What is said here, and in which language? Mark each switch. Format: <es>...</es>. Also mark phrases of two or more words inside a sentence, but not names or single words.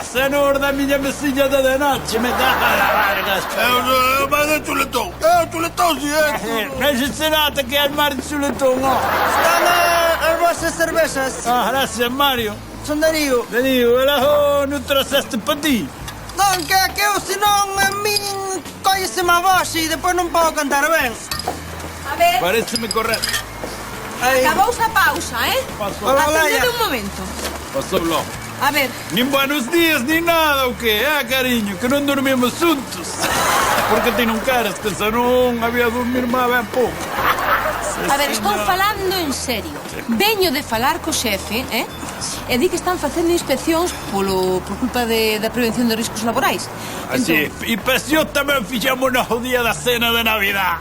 <pt>Senhor da minha mesinha de noite, me dá a largas. Mas é chuletão. É chuletão, sim, é. Não se nota que é mar de chuletão, não. Estão as vossas cervejas. Ah, graças, Mário. São Dario. Dario, ela não trouxeste para ti.</pt> <gl>Non, que eu, senón, a min colleseme a voz e depois non podo cantar ben. A ver,</gl> <pt>Parece-me correto.</pt> <gl>acabouse a pausa, eh?</gl> <pt>Passou.</pt> <gl>Hola, Atendede Olaya. un momento.</gl> <pt>Passou logo.</pt> <gl>A ver,</gl> <pt>Nem</pt> <es>buenos dias,</es> <pt>nem nada, o quê? Carinho, que não dormimos juntos.</pt> <gl>Porque ti non queres, que se non había dormir má ben pouco. a ver, estou falando en serio. Veño de falar co xefe, e di que están facendo inspeccións por culpa da prevención de riscos laborais. Así, e paseo tamén fixamos no día da cena de Navidad.</gl>